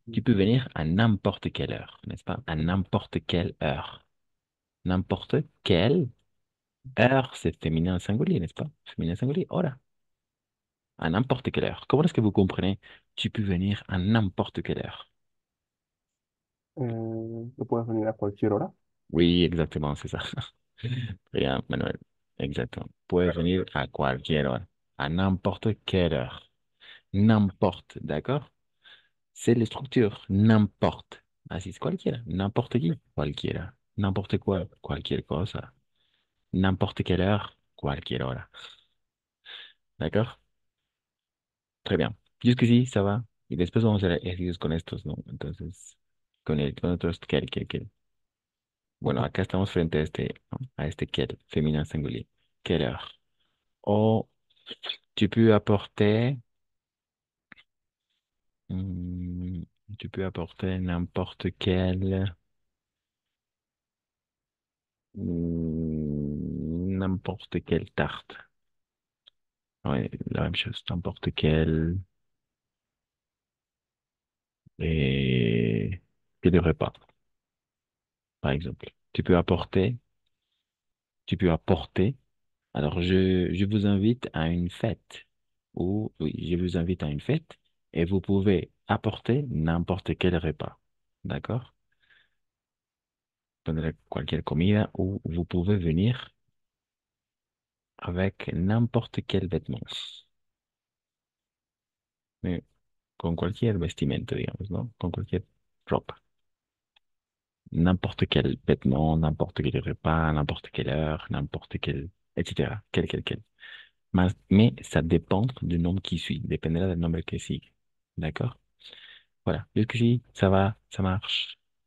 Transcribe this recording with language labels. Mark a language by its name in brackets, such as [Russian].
[French] Tu peux venir à n'importe quelle heure, n'est-ce pas? À n'importe quelle heure. N'importe quelle heure, c'est féminin singulier, n'est-ce pas? Féminin singulier, hora. À n'importe quelle heure. Comment est-ce que vous comprenez? Tu peux venir à n'importe quelle heure. [Spanish] Tú puedes venir a cualquier hora. [French] Oui, exactement, c'est ça. Très bien, Manuel. Exactement. [Spanish] Puedes venir à cualquier hora. [French] À n'importe quelle heure. N'importe, d'accord? C'est la structure. N'importe. [Spanish] Así es cualquiera. [French] N'importe qui. [Spanish] Cualquiera. [French] N'importe quoi. [Spanish] Cualquier cosa. [French] N'importe quelle heure. [Spanish] Cualquier hora. [French] D'accord? Très bien. Jusqu'ici, ça va. [Spanish] Y después vamos a hacer ejercicios con estos, ¿no? Entonces, con otros quel. Bueno, Ok. acá estamos frente a este, ¿no? A este [French] quel, féminin singulier. Quelle heure? O tu peux apporter, hmm, tu peux apporter n'importe quelle, n'importe quelle tarte. Ouais, la même chose, n'importe quelle, et quel repas, par exemple. Tu peux apporter. Alors, je vous invite à une fête. Ou, oui, je vous invite à une fête et vous pouvez apporter n'importe quel repas. D'accord? [Spanish] Poner cualquier comida [French] ou vous pouvez venir avec n'importe quel vêtement. Mais [Spanish] con cualquier vestimenta, digamos, ¿no? Con cualquier ropa. [French] N'importe quel vêtement, n'importe quel repas, n'importe quelle heure, n'importe quel, etc. Quel. Mais ça dépend du nombre qui suit. [Spanish] Dépendra del nombre que sigue. [French] D'accord? Voilà. Jusqu'ici, ça va, ça marche.